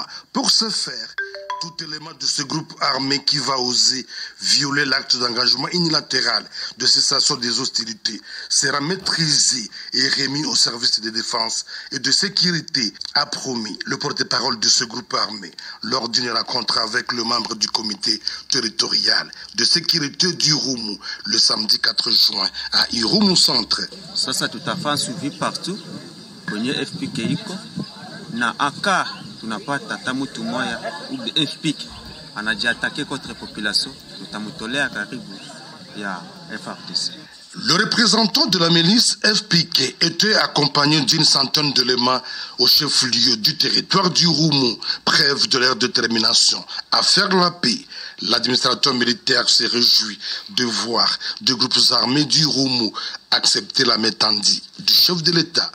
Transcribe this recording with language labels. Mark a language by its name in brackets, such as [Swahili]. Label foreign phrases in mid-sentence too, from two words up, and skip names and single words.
[French] Pour ce faire, tout élément de ce groupe armé qui va oser violer l'acte d'engagement unilatéral de cessation des hostilités sera maîtrisé et remis au service de défense et de sécurité, a promis le porte-parole de ce groupe armé lors d'une rencontre avec le membre du comité territorial de sécurité du Irumu le samedi 4 juin à Irumu Centre. [Swahili] Sasa tutafanya suivi partout kwenye FPK iko na aka tunapata tamutu moya ou FPK anajiatake [French] contre population [Swahili] tutamutolea karibu ya FRDC. [French] Le représentant de la milice FPK était accompagné d'une centaine d'éléments au chef-lieu du territoire du Irumu, preuve de leur détermination à faire la paix. L'administrateur militaire s'est réjoui de voir des groupes armés du Irumu accepter la main tendue du chef de l'État.